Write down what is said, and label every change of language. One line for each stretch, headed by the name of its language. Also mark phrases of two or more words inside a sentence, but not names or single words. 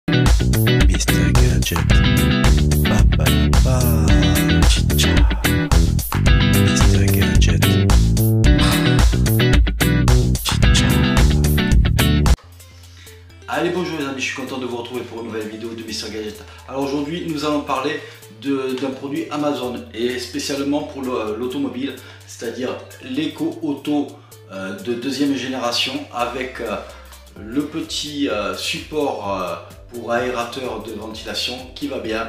French: Mr. Gadget. Ba ba ba. Chicha. Mr. Gadget. Chicha. Allez, bonjour les amis, je suis content de vous retrouver pour une nouvelle vidéo de Mr. Gadget. Alors aujourd'hui, nous allons parler d'un produit Amazon et spécialement pour l'automobile, c'est-à-dire l'éco auto de deuxième génération avec le petit support pour aérateur de ventilation qui va bien.